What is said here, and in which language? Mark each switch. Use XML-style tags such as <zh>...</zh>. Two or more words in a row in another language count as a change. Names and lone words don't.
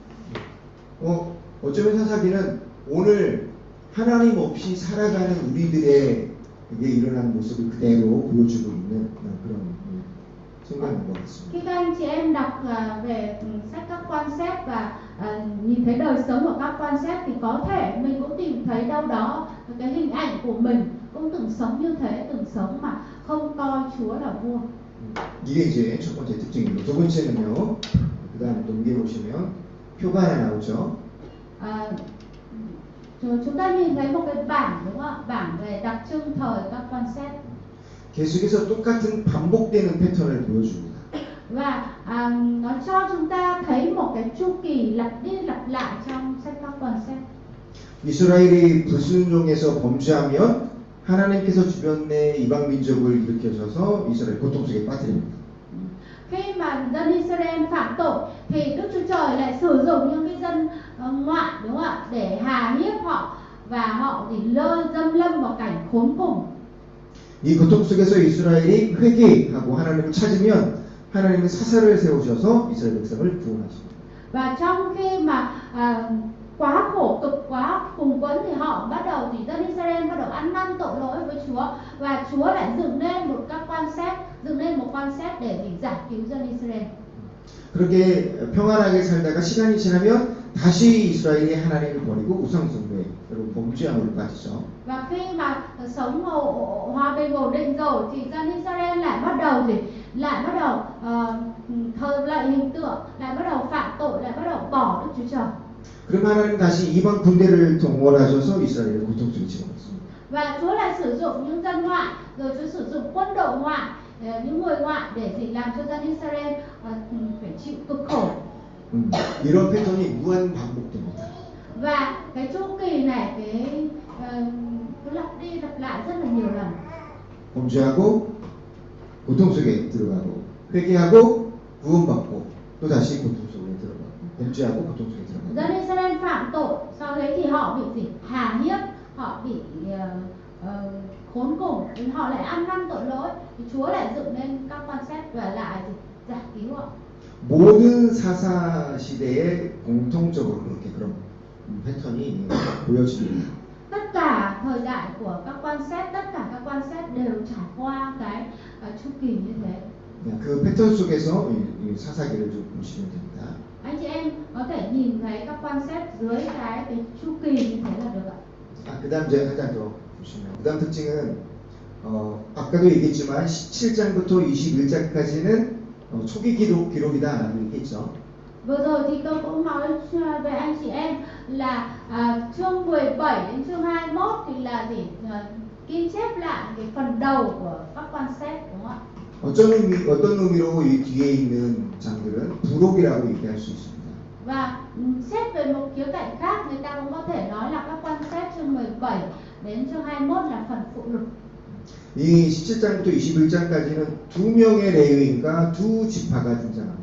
<ko>어쩌면 사사기는 오늘 하나님 없이 살아가는 우리들의 이게 일어나는 모습을 그대로 보여주고 있는 그런 생각인 것 같습니다.</ko> <vi>Khi các anh chị em đọc về sách các quan xét và nhìn thấy đời sống của các quan xét thì có thể mình cũng tìm thấy đâu đó cái hình ảnh của mình cũng từng sống như thế, từng sống mà không coi Chúa là vua.</vi> <ko>이게 이제 첫 번째 특징이고 두 번째는요. 그다음 넘겨보시면 표가 하나 나오죠.</ko> <vi>Chúng ta nhìn thấy một cái bảng đúng không ạ? Bảng về đặc trưng thời các quan xét.</vi> <ko>계속해서 똑같은 반복되는 패턴을 보여줍니다.</ko> <vi>Và nó cho chúng ta thấy một cái chu kỳ lặp đi lặp lại trong sách các quan xét.</vi> <ko>이스라엘이 불순종해서 범죄하면 하나님께서 주변의 이방 민족을 일으켜셔서 이스라엘 고통 속에 빠뜨립니다.</ko> <vi>Khi mà dân Israel phạm tội thì Đức Chúa Trời lại sử dụng những cái dân ngoại đúng không ạ để hà hiếp họ và họ thì dâm lâm vào cảnh khốn cùng.</vi> <ko>이 고통 속에서 이스라엘이 회개하고 하나님을 찾으면 하나님은 사사를 세우셔서 이스라엘 백성을 구원하십니다.</ko> <vi>Và trong khi mà quá khổ cực, quá cùng quẫn thì họ bắt đầu thì dân Israel bắt đầu ăn năn tội lỗi với Chúa và Chúa lại dựng nên một các quan xét, dựng nên một quan xét để giải cứu dân Israel.</vi> <ko>그렇게 평안하게 살다가 시간이 지나면 다시 이스라엘이 하나님을 버리고 우상숭배 그리고 범죄함으로 빠지죠.</ko> <vi>Và khi mà sống hòa bình ổn định rồi thì dân Israel lại bắt đầu thờ lạy hình tượng, lại bắt đầu phạm tội, lại bắt đầu bỏ Đức Chúa Trời.</vi> <ko>그럼 하나님 다시 이방 군대를 동원하셔서 이스라엘을 고통 속에 집어넣습니다.</ko> <vi>Và Chúa lại sử dụng những dân ngoại, rồi Chúa sử dụng quân đội ngoại, những người ngoại để làm cho dân Israel phải chịu cực khổ.</vi> <ko>이런 패턴이 무한 반복됩니다.</ko> <vi>Và cái chu kỳ này cứ lặp đi lặp lại rất là nhiều lần.</vi> <ko>범죄하고 고통 속에 들어가고 회개하고 구원받고 또 다시 고통 속에 들어가고 범죄하고 고통 속에 들어가고.</ko> <vi>Dân Israel phạm tội, sau đấy thì họ bị gì? Hà hiếp, họ bị khốn cùng, họ lại ăn năn tội lỗi, thì Chúa lại dựng nên các quan xét và lại giải cứu họ.</vi> <ko>모든 사사 시대에 공통적으로 이렇게 그런 패턴이 보여집니다.</ko> <vi>Tất cả thời đại của các quan xét, tất cả các quan xét đều trải qua cái chu kỳ như thế.</vi> <ko>그 패턴 속에서 이 사사기를 좀 보시면 됩니다.</ko> <vi>Anh chị em có thể nhìn thấy các quan xét dưới cái chu kỳ như thế là được ạ.</vi> <ko>그다음 이제 하나 더 보시면 그다음 특징은 아까도 얘기했지만 17장부터 21장까지는 초기 기록이다라고 얘기했죠.</ko> <vi>Vừa rồi thì tôi cũng nói về anh chị em là chương 17 đến chương 21 thì là gì? Ghi chép lại cái phần đầu của các quan xét đúng không ạ?</vi> <ko>어떤 의미로 이 뒤에 있는 장들은 부록이라고 얘기할 수 있습니다.</ko> <vi>Và xét về một khía cạnh khác, người ta cũng có thể nói là các quan xét chương 17 đến chương 21 là phần phụ lục.</vi> <ko>이 17장부터 21장까지는 두 명의 레위인과 두 지파가 등장합니다.</ko>